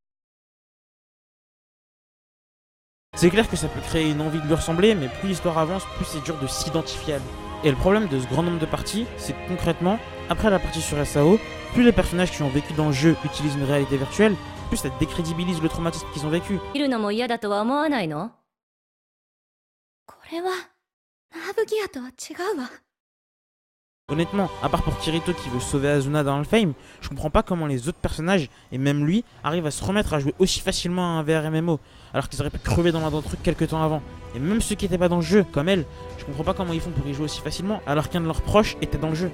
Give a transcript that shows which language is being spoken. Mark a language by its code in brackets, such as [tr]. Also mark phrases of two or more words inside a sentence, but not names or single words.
[fr] C'est clair que ça peut créer une envie de lui ressembler, mais plus l'histoire avance, plus c'est dur de s'identifier à lui. Et le problème de ce grand nombre de parties, c'est que concrètement, après la partie sur SAO, plus les personnages qui ont vécu dans le jeu utilisent une réalité virtuelle, plus ça décrédibilise le traumatisme qu'ils ont vécu. [ja] 見るのも嫌だとは思わないの？これはナーブギアとは違うわ。 [fr] Honnêtement, à part pour Kirito qui veut sauver Azuna dans le Fame, je comprends pas comment les autres personnages, et même lui, arrivent à se remettre à jouer aussi facilement à un [en] VR MMO, [fr] alors qu'ils auraient pu crever dans l'un truc quelques temps avant. Et même ceux qui étaient pas dans le jeu, comme elle, je comprends pas comment ils font pour y jouer aussi facilement, alors qu'un de leurs proches était dans le jeu.